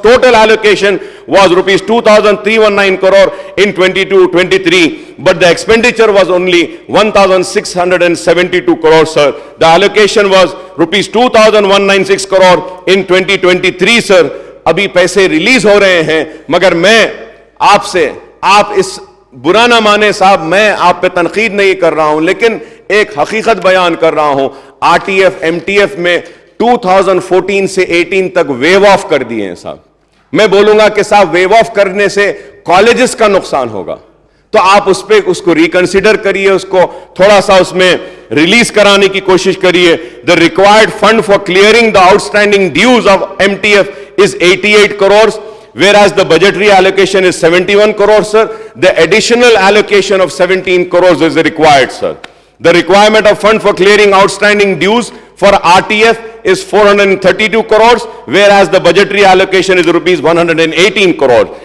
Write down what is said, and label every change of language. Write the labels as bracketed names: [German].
[English] Total allocation was rupees 2,319 crore in 22-23, but the expenditure was only 1,672 crores, sir. The allocation was rupees 2,196 crore in 2023, sir. [Urdu] ابھی پیسے release ہو رہے ہیں, مگر میں آپ سے, آپ اس برا نہ مانے صاحب, میں آپ پہ تنقید نہیں کر رہا ہوں, لیکن ایک حقیقت بیان کر رہا ہوں. Are T F M T F میں 2014 سے 18 تک ویو آف کر دیے ہیں صاحب. میں بولوں گا کہ صاحب ویو آف کرنے سے کالجز کا نقصان ہوگا, تو آپ اس کو ریکنسیڈر کریے, اس کو تھوڑا سا اس میں ریلیز کرانے کی کوشش کریے. [English] The required fund for clearing the outstanding dues of MTF is 88 crores, whereas the budgetary allocation is 71 crores, sir. The additional allocation of 17 crores is required, sir. The requirement of fund for clearing outstanding dues for RTF is 432 crores, whereas the budgetary allocation is rupees 118 crores.